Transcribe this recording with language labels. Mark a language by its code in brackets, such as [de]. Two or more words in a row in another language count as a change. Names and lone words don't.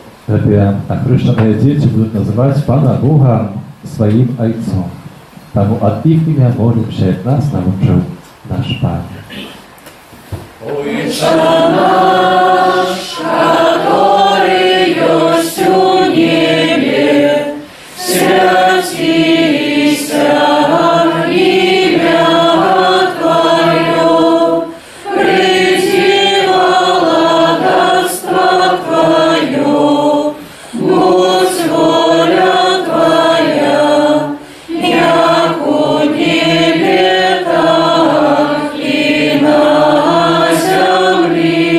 [be] Гэтыя ахрышчаныя дзеці будуць называць Пана Бога сваім айцом. Таму ад іх імя молімся, як нас навучыў наш Пан. [ru] Отче наш, который есть у небе, святися имя Твое, приди владарство Твое, будь воля Твоя, яко в небе, так и на земли.